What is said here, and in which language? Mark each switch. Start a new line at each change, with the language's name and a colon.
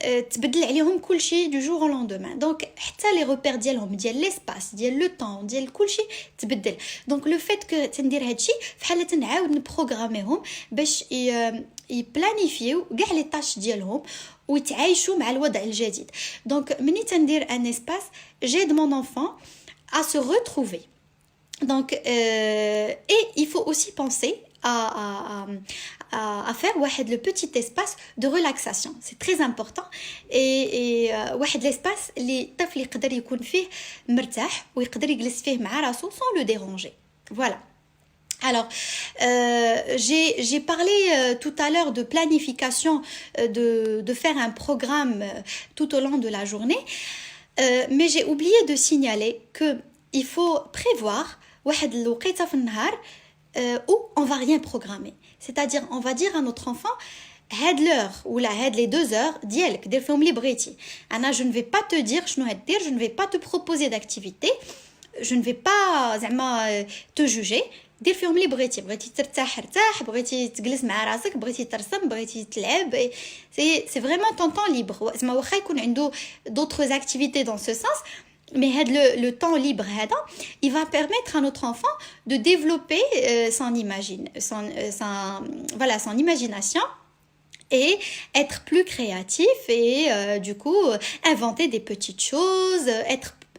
Arabic: تبدل عليهم كل شيء du jour au lendemain. Donc, حتى les repères ديالهم ديال l'espace, ديال le temps, ديال كل شيء تبدل. Donc, le fait que تندير هادشي بحال تنعاود نبروغراميهم باش يبلانيفيو كاع لي طاش ديالهم ويتعايشوا مع الوضع الجديد.
French: دونك مني تندير ان اسباس j'aide mon enfant à se retrouver. Donc et il faut aussi penser à faire واحد le petit espace de relaxation, c'est très important.
Arabic: et واحد l'espace اللي الطفل يقدر يكون فيه مرتاح ويقدر يجلس فيه مع راسو sans le déranger.
French: Voilà. Alors, j'ai parlé tout à l'heure de planification, de faire un programme tout au long de la journée, mais j'ai oublié de signaler qu'il faut prévoir واحد الوقيته في النهار où on va rien programmer. C'est-à-dire, on va dire à notre enfant, هاد l'heure ou هاد les 2 heures ديالك دير فيهم اللي بغيتي. أنا je ne vais pas te dire شنو هدير, je ne vais pas te proposer d'activité, je ne vais pas زعما te juger.
Arabic: دير فيهم اللي بغيتي ترتاح ارتاح, بغيتي تجلس مع راسك, بغيتي ترسم, بغيتي تلعب, c'est vraiment ton temps libre.
French: زعما واخا يكون عنده d'autres activités dans ce sens, mais le temps libre هذا il va permettre à notre enfant de développer son imagination et être plus créatif et du coup inventer des petites choses, être